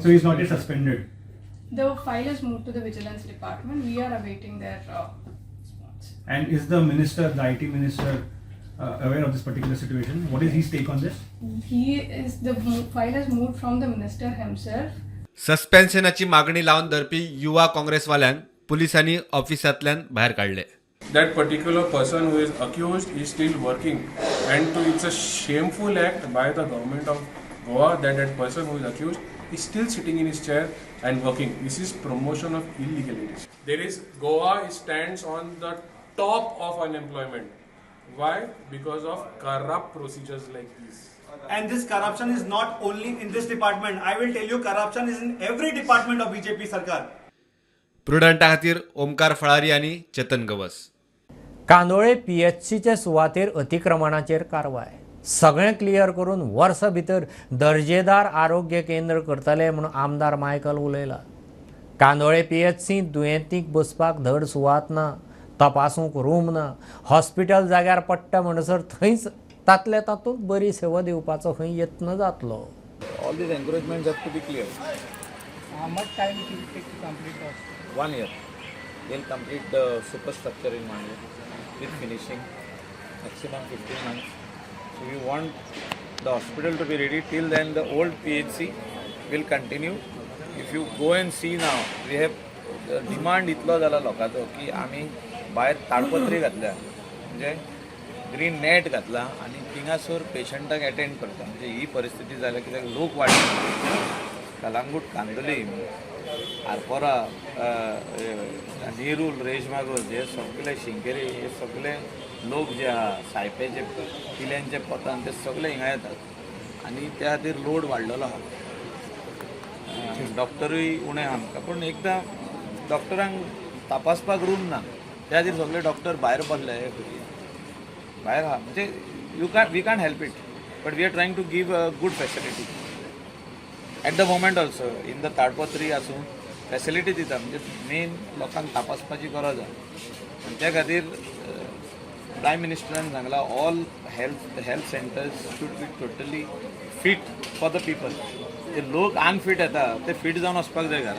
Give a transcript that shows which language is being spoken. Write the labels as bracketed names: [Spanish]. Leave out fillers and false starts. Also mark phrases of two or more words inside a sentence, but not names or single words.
[English] So he's not yet suspended. The file is moved to the Vigilance Department. We are awaiting their response. And is the minister, the IT minister, aware of this particular situation? What is his take on this? The file has moved from the minister himself. [Konkani] सस्पेन्शनाची मागणी लावन धरपी युवा काँग्रेसवाल्यांक पुलिसांनी ऑफिसांतल्यान भायर काडले. [English] that particular person who is accused is still working, and it's a shameful act by the government of Goa that that person who is accused is still sitting in his chair and working. This is promotion of illegalities. There is Goa stands on the top of unemployment. Why? Because of corrupt procedures like this. And this corruption is not only in this department. I will tell you, corruption is in every department of BJP Sarkar. [Konkani] प्रुडंटा खातीर ओमकार फळारी आनी चेतन गवस. कांदोळे PHCचे सुवातेर अतिक्रमणाचेर कारवाय. सगळें क्लियर करून वर्सा भितर दर्जेदार आरोग्य केंद्र करतले म्हूण आमदार मायकल उलयला. कांदोळे PHC दुयेंतींक बसपाक धड सुवात ना, तपासूंक रूम ना, हॉस्पिटल जाग्यार पडटा म्हणसर थंयच तातल्या तातूंत बरी सेवा दिवपाचो खंय यत्न जातलो. [English] All these encouragements have to be clear. How much time it will take to complete that? 1 year. They'll complete the superstructure in 1 year with finishing. Maximum 15 months. So we want the hospital to be ready. Till then the old PHC will continue. If you go and see now, we have demand [Konkani] इतलो जाला लोकांचो की आमी भायर ताडपत्री घातल्या, म्हणजे [English] green net [Konkani] घातला आनी थिंगासर पेशंटाक अटेंड करता. म्हणजे ही परिस्थिती जाल्या कित्याक लोक वाडले. कलांगूट, कांदोली, आरपोरा, नेरूल, रेजमागोर हे सगळे शिंकेरी हे सगळे लोक जे आहा सायपेचे किल्यांचे पोतान ते सगळे हिंगा येतात आनी त्या खातीर लोड वाडलेलो आहा. डॉक्टरूय उणे आहा आमकां, पूण एकदां डॉक्टरांक तपासपाक रूम ना, त्या खातीर सगळे डॉक्टर भायर बसले भायर आहा. [English] म्हणजे we can't help it, but we are trying to give a good facility at the moment also. in the [Konkani] ताडपत्री आसूं फॅसिलिटी दिता, म्हणजे मेन लोकांक तपासपाची गरज आहा. त्या खातीर प्रायम मिनिस्टरान सांगला [English] all health centres should be totally fit for the people. [Konkani] ते लोक अनफीट येता ते फीट जावन वचपाक जाय घरा.